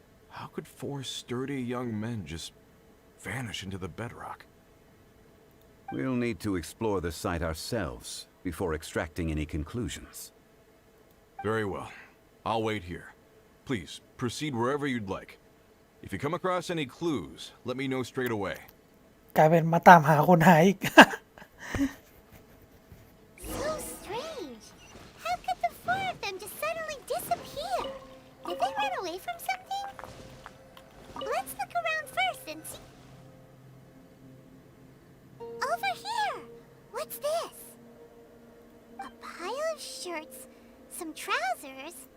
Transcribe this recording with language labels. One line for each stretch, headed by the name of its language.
English: How could 4 sturdy young men just vanish into the bedrock? We'll need to explore the site ourselves before extracting any conclusions. Very well. I'll wait here. Please, proceed wherever you'd like. If you come across any clues, let me know straight away.
Thai: กลายเป็นมาตามหาคนหายอีก
English: So strange. How could the 4 of them just suddenly disappear? Did they run away from something? Let's look around first and see. Over here! What's this? A pile of shirts, some trousers.